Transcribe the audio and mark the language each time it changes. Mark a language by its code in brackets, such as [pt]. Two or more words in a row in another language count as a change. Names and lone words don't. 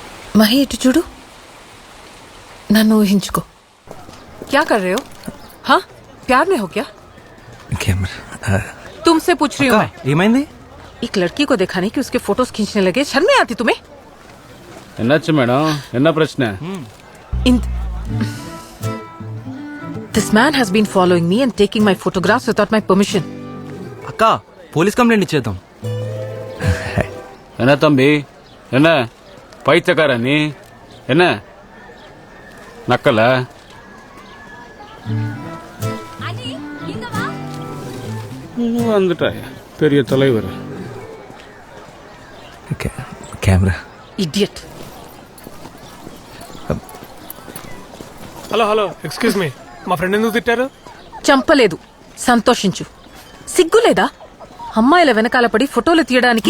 [te] మహి ఇటు చూడు, నన్ను ఊహించుకో. [hi] क्या कर रहे हो? हाँ, प्यार में हो क्या? [te] కెమెరా [hi] तुमसे पूछ रही हूँ मैं. [te] ఏమైంది? [hi] एक लड़की को दिखाने की उसके फोटोज खींचने लगे, शर्म नहीं आती तुम्हें? [te] ఎన్నొచ్చు మేడం ఎన్న ప్రశ్న [en] This man has been following me and taking my photographs without my permission. [te] అక్క [en] police complaint [te] ఇచ్చేద్దాం. [ta] என்ன தம்பி என்ன பைத்தியக்கார நீ என்ன நக்கல வந்துட்டாய் பெரிய தலைவர் [te] కెమెరా [en] Idiot. hello hello excuse me, [te] మా ఫ్రెండ్ ఎందుకు తిట్టారు? చంపలేదు, సంతోషించు. సిగ్గులేదా అమ్మాయిల వెనకాల పడి ఫోటోలు తీయడానికి?